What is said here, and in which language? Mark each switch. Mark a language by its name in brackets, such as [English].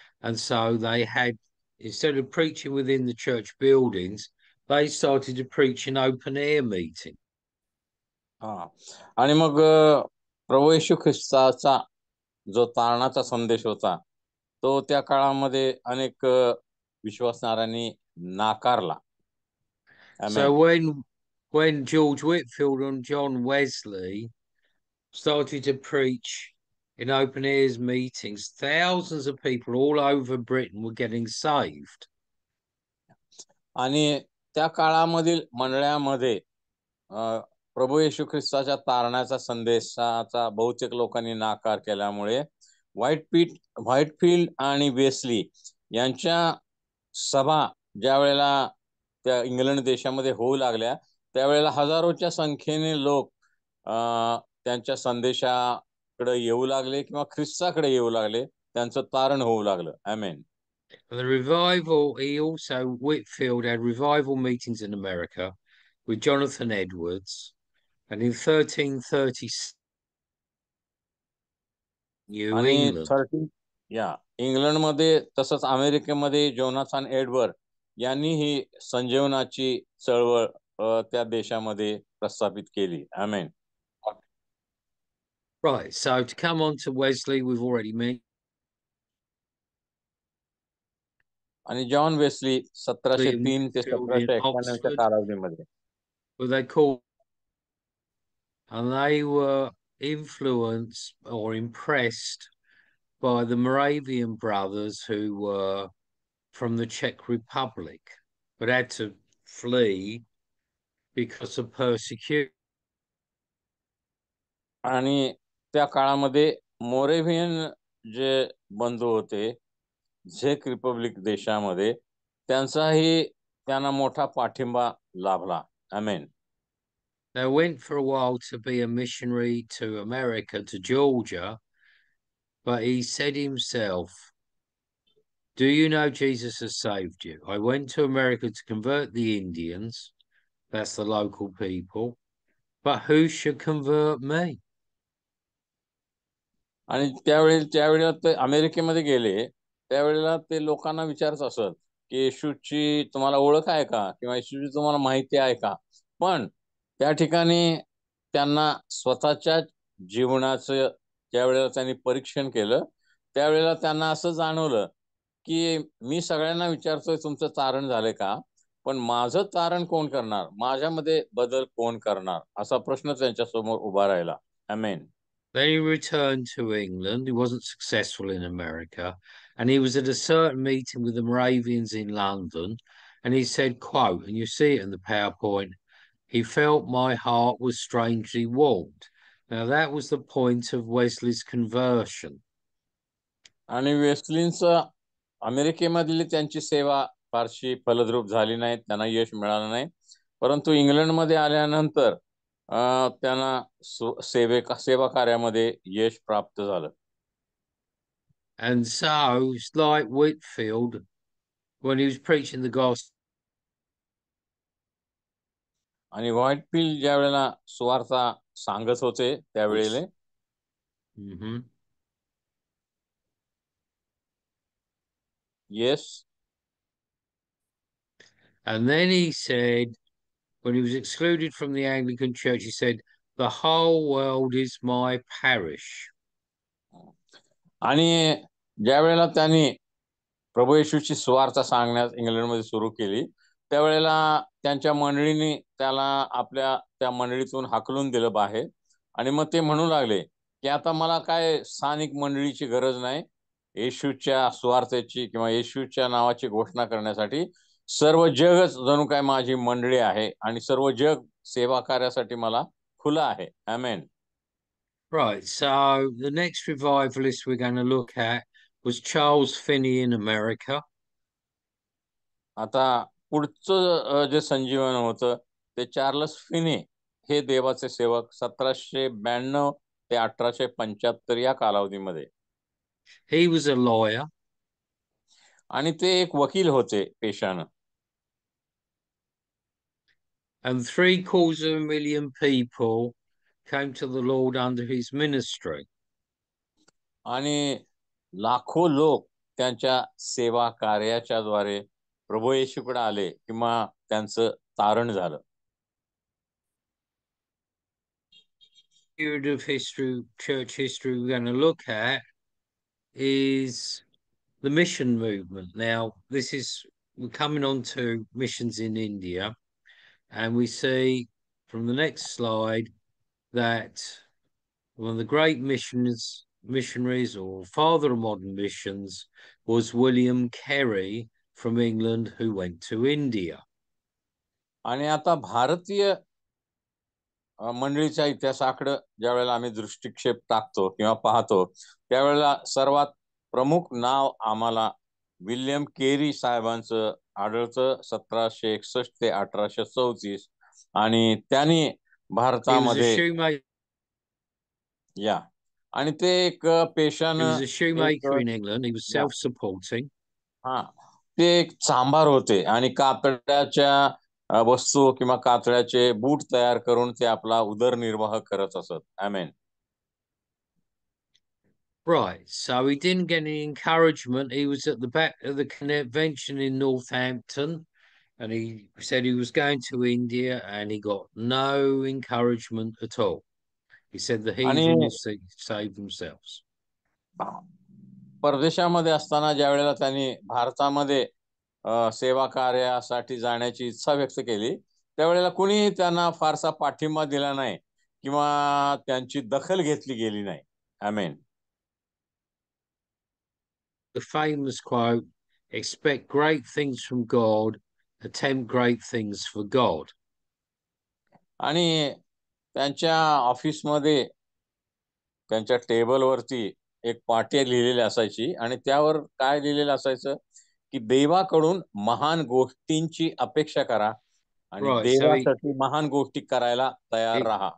[English] And so they had, instead of preaching within the church buildings, they started to preach in open air meeting. [Marathi] आणि मग प्रभू येशू ख्रिस्ताचा जो तारणाचा संदेश होता तो त्या काळामध्ये अनेक विश्वासणाऱ्यांनी नाकारला. [English] So when George Whitefield and John Wesley started to preach in open airs meetings, thousands of people all over Britain were getting saved. [Marathi] आणि त्या काळामधील मंडळामध्ये प्रभू येशू ख्रिस्ताच्या तारणाचा संदेशाचा बहुतेक लोकांनी नाकार केल्यामुळे व्हाईटफील्ड आणि वेस्ली यांच्या सभा ज्या वेळेला त्या इंग्लंड देशामध्ये होऊ लागल्या त्यावेळेला हजारोच्या संख्येने लोक त्यांच्या संदेशाकडे येऊ लागले किंवा ख्रिस्ताकडे येऊ लागले, त्यांचं तारण होऊ लागलं. आमेन. [English] The revival, Whitefield had revival meetings in America with Jonathan Edwards, and in 1330 New England. [Marathi] इंग्लंडमध्ये तसंच अमेरिकेमध्ये जोनाथन एडवर्ड यांनी ही संजीवनाची चळवळ त्या देशामध्ये प्रस्थापित केली. आमेन. [English] Right, so to come on to Wesley, we've already mentioned. [Marathi] आणि जॉन वेस्ली 1703 ते 1791 कालावधीमध्ये [English] and they were influenced or impressed by the Moravian brothers who were from the Czech Republic but had to flee because of persecution. [Marathi] आणि त्या काळामध्ये मोरेव्हियन जे बंधू होते झेक रिपब्लिक देशामध्ये त्यांचाही त्यांना मोठा पाठिंबा लाभला. आमेन. [English] They went for a while to be a missionary to America, to Georgia, but he said himself, Do you know Jesus has saved you? I went to America to convert the Indians, that's the local people, but who should convert me? [Marathi] आणि त्यावेळेला ते अमेरिकेमध्ये गेले, त्यावेळेला ते लोकांना विचारत असत की येशूची तुम्हाला ओळख आहे का, किंवा येशूची तुम्हाला माहिती आहे का. पण त्या ठिकाणी त्यांना स्वतःच्या जीवनाचं ज्यावेळेला त्यांनी परीक्षण केलं, त्यावेळेला त्यांना असं जाणवलं की मी सगळ्यांना विचारतोय तुमचं तारण झालंय का, पण माझं तारण कोण करणार, माझ्यामध्ये बदल कोण करणार, असा प्रश्न त्यांच्या समोर उभा राहिला. आमेन. [English] Then he returned to England. He wasn't successful in America. And he was at a certain meeting with the Moravians in London. And he said, quote, and you see it in the PowerPoint, he felt my heart was strangely warmed. Now, that was the point of Wesley's conversion. [Marathi] आणि वेस्लिन्स अमेरिकेमधली त्यांची सेवा फारशी फलद्रूप झाली नाही, त्यांना यश मिळालं नाही. परंतु इंग्लंडमध्ये आल्यानंतर त्यांना सेवा कार्यामध्ये यश प्राप्त झालं. [English] And so it's like Whitfield when he was preaching the gospel. [Marathi] आणि व्हाईटफील्ड ज्या वेळेला सुवार्ता सांगत होते त्यावेळेला [English] Yes. And then he said, when he was excluded from the Anglican Church, he said, the whole world is my parish. [Marathi] आणि ज्या वेळेला त्यांनी प्रभू येशूची सुवार्ता सांगण्यास इंग्लंडमध्ये सुरू केली, त्यावेळेला त्यांच्या मंडळींनी त्याला आपल्या त्या मंडळीतून हाकलून दिलं बाहेर. आणि मग ते म्हणू लागले की आता मला काय स्थानिक मंडळीची गरज नाही, येशूच्या सुवार्थेची किंवा येशूच्या नावाची घोषणा करण्यासाठी सर्व जगच जणू काय माझी मंडळी आहे आणि सर्व जग सेवा कार्यासाठी मला खुलं आहे. आमेन. [English] Right, so the next revivalist we're going to look at was Charles Finney in America. [Marathi] आता पुढचं जे संजीवन होतं ते चार्ल्स फिने हे देवाचे सेवक 1792 ते 1875 या कालावधीमध्ये. [English] He was a lawyer. [Marathi] आणि ते एक वकील होते पेशानं. [English] And 750,000 people came to the Lord under his ministry. [Marathi] आणि लाखो लोक त्यांच्या सेवा कार्याच्या द्वारे प्रभू येशूकडे आले किंवा त्यांचं तारण झालं. [English] Period of history, church history we're going to look at is the mission movement. Now, we're coming on to missions in India, and we see from the next slide that one of the great missionaries or father of modern missions was William Carey from England, who went to India. [Marathi] आणि आता भारतीय मंडळीच्या इतिहासाकडे ज्या वेळेला आम्ही दृष्टिक्षेप टाकतो किंवा पाहतो, त्यावेळेला सर्वात प्रमुख नाव आम्हाला विल्यम केरी साहेबांचं आढळतं 1761 ते 1834. आणि त्यांनी भारतामध्ये या आणि ते एक पेशानं [English] He was a shoemaker in England. He was self-supporting. [Marathi] हा, ते एक चांभार होते आणि कातड्याच्या वस्तू किंवा कातड्याचे बूट तयार करून ते आपला उदरनिर्वाह करत असत. आमेन. [English] Right, so he didn't get any encouragement. He was at the back of the convention in Northampton, and he said he was going to India, and he got no encouragement at all. He said the heathen will save themselves. [Marathi] परदेशामध्ये असताना ज्या वेळेला त्यांनी भारतामध्ये सेवा कार्यासाठी जाण्याची इच्छा व्यक्त केली, त्यावेळेला कुणी त्यांना फारसा पाठिंबा दिला नाही किंवा त्यांची दखल घेतली गेली नाही. आमेन. [English] The famous quote, expect great things from God, attempt great things for God. [Marathi] आणि त्यांच्या ऑफिसमध्ये त्यांच्या टेबलवरती एक पाटी लिहिलेली असायची आणि त्यावर काय लिहिलेलं असायचं की देवाकडून महान गोष्टींची अपेक्षा करा आणि देवासाठी महान गोष्टी करायला तयार राहा.